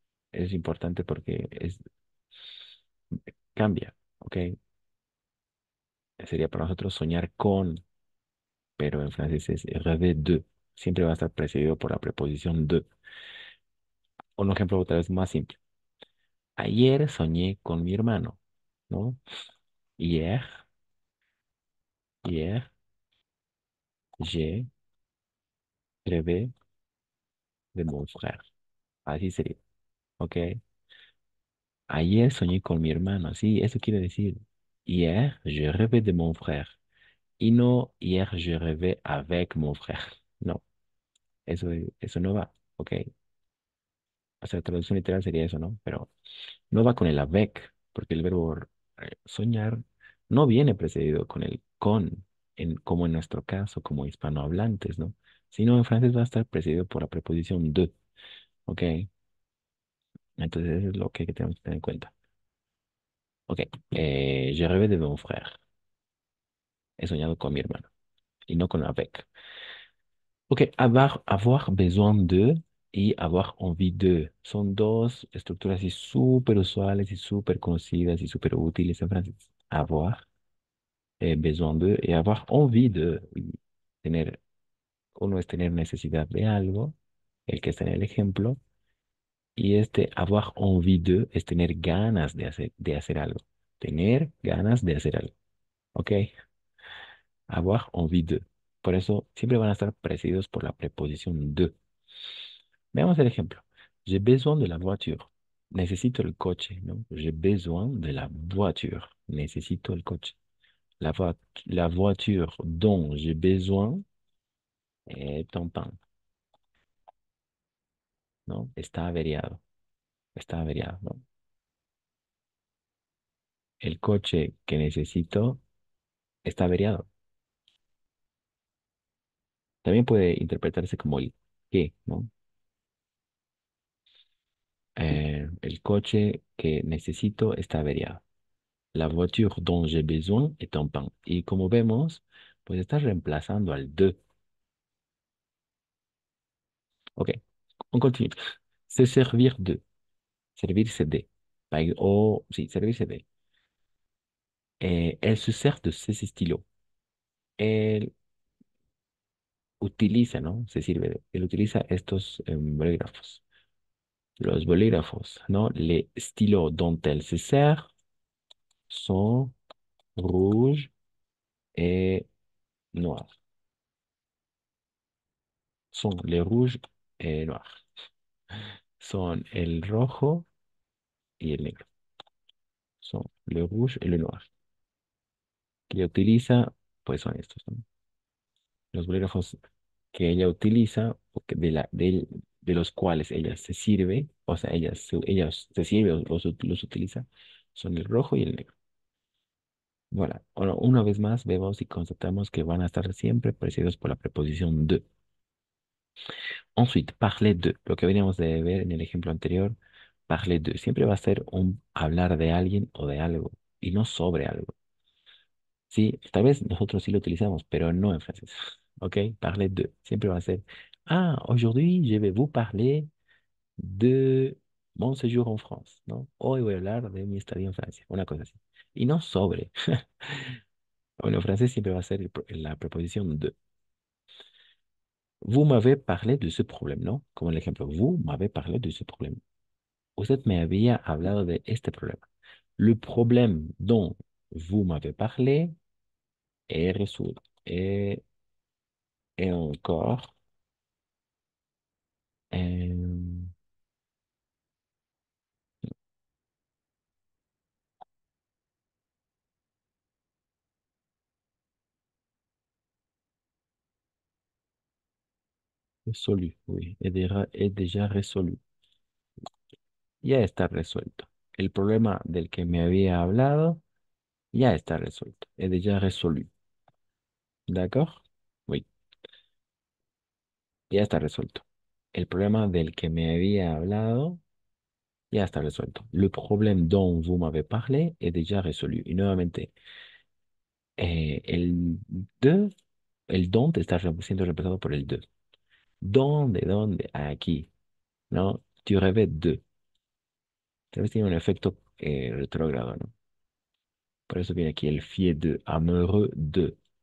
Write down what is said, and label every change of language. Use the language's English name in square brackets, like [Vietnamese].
[Spanish] Es importante porque cambia, ¿ok? Sería para nosotros soñar con, pero en francés es rêver de. Siempre va a estar precedido por la preposición de. Un ejemplo otra vez más simple. Ayer soñé con mi hermano, ¿no? [French] Hier, hier, j'ai rêvé de mon frère. [Spanish] Así sería, ¿ok? Ayer soñé con mi hermano, sí, eso quiere decir. [French] Hier, je rêvais de mon frère. [Spanish] Y no, [French] hier, je rêvais avec mon frère. [Spanish] No, eso no va, ¿ok? O sea, traducción literal sería eso, ¿no? Pero no va con el avec, porque el verbo soñar no viene precedido con el con, como en nuestro caso, como hispanohablantes, ¿no? Sino en francés va a estar precedido por la preposición de, ¿ok? Entonces eso es lo que tenemos que tener en cuenta. [French] Ok, je rêvais de mon frère. [Spanish] He soñado con mi hermano y no con avec. Ok, avoir besoin de y avoir envie de son dos estructuras así súper usuales y súper conocidas y súper útiles en francés. [French] Avoir besoin de y avoir envie de. [Spanish] Y tener, uno es tener necesidad de algo, el que está en el ejemplo, y este avoir envie de es tener ganas de hacer algo. Tener ganas de hacer algo. Ok, avoir envie de. Por eso siempre van a estar precedidos por la preposición de. Veamos el ejemplo. [French] J'ai besoin de la voiture. [Spanish] Necesito el coche, ¿no? [French] J'ai besoin de la voiture. [Spanish] Necesito el coche. [French] La voiture dont j'ai besoin est en panne, ¿no? [Spanish] Está averiado. Está averiado, ¿no? El coche que necesito está averiado. También puede interpretarse como el que, ¿no? El coche que necesito está averiado. [French] La voiture dont j'ai besoin est en panne. [Spanish] Y como vemos, pues está reemplazando al de. [French] Ok, on continue. Se servir de. [Spanish] Servirse de. O, sí, servirse de. [French] Elle se sert de ses stylos. [Spanish] Él utiliza, ¿no? Se sirve de. Él utiliza estos bolígrafos. Los bolígrafos, ¿no? [French] Les stylos dont elle se sert sont rouges et noirs. Son les rouges et noirs. [Spanish] Son el rojo y el negro. [French] Son le rouge y le noir. [Spanish] Que ella utiliza, pues son estos, ¿no? Los bolígrafos que ella utiliza, o de los cuales ella se sirve, o sea, ella se sirve o los utiliza, son el rojo y el negro. Voilà. Ahora, una vez más, vemos y constatamos que van a estar siempre precedidos por la preposición de. [French] Ensuite, [Spanish] parler de, lo que veníamos de ver en el ejemplo anterior, parler de, siempre va a ser un hablar de alguien o de algo, y no sobre algo. Sí, tal vez nosotros sí lo utilizamos, pero no en francés. ¿Ok? Parler de. Siempre va a ser, [French] ah, aujourd'hui, je vais vous parler de mon séjour en France, ¿no? [Spanish] Hoy voy a hablar de mi estadía en Francia, una cosa así. Y no sobre. Bueno, en francés siempre va a ser la preposición de. [French] Vous m'avez parlé de ce problème, ¿no? [Spanish] Como el ejemplo, [French] vous m'avez parlé de ce problème. [Spanish] Usted me había hablado de este problema. [French] Le problème dont vous m'avez parlé est résolu. Et encore, euh, résolu, oui, est déjà résolu. [Spanish] Ya está resuelto. El problema del que me había hablado ya está resuelto. [French] Est déjà résolu. ¿D'accord? [Spanish] Oui, ya está resuelto. El problema del que me había hablado ya está resuelto. [French] Le problème dont vous m'avez parlé est déjà résolu. [Spanish] Y nuevamente, el de, el dont está siendo reemplazado por el de. ¿Dónde? ¿Dónde? Aquí. ¿No? [French] Tu rêvais de. [Spanish] Tal vez tiene un efecto retrógrado, ¿no? Por eso viene aquí el fier de, amoureux de.